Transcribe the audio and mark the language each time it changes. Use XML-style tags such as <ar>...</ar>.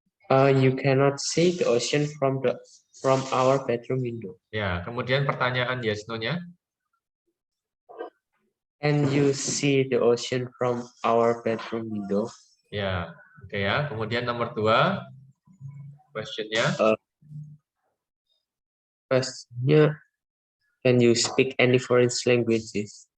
<en>You cannot see the ocean from our bedroom window.</en> <id>Ya, kemudian pertanyaan yes no-nya.</id> <en>Can you see the ocean from our bedroom window?</en> <id>Ya, oke ya. Kemudian nomor 2, question-nya.</id> <en>Questionnya, can you speak any foreign languages?</en>